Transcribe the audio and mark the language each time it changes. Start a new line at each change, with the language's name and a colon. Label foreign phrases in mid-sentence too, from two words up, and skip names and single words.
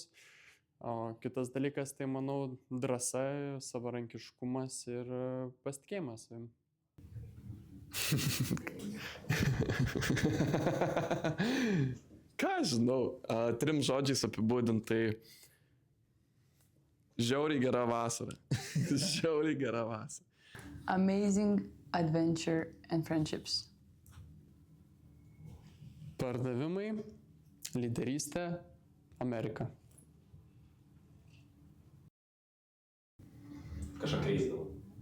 Lithuanian: O kitas dalykas, tai manau, drąsa, savarankiškumas ir pasitikėjimas. Ką žinau, 3 žodžiais apibūdintai žiauriai gera vasara. Žiauriai gera vasara.
English: Amazing adventure and friendships.
Lithuanian: Pardavimai, lyderystė, Amerika. Kažką keisdavau.